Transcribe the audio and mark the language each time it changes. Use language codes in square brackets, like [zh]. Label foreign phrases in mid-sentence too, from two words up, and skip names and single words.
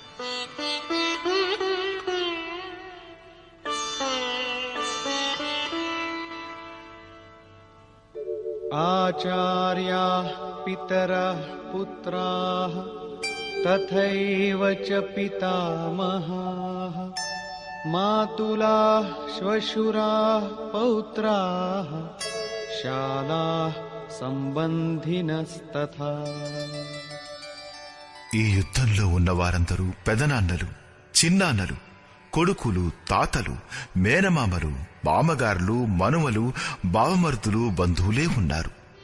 [sa] ఆచార్యాః పితరః పుత్రాః తథైవ చ పితామహాః मातुलाः श्वशुराः पौत्राः शालाः సంబంధినస్తథా. [te] ఈ యుద్ధంలో ఉన్న వారందరూ పెదనాన్నలు, చిన్నాన్నలు, కొడుకులు, తాతలు, మేనమామలు, మామగారులు, మనుమలు, బావమర్దులు, బంధువులే ఉన్నారు.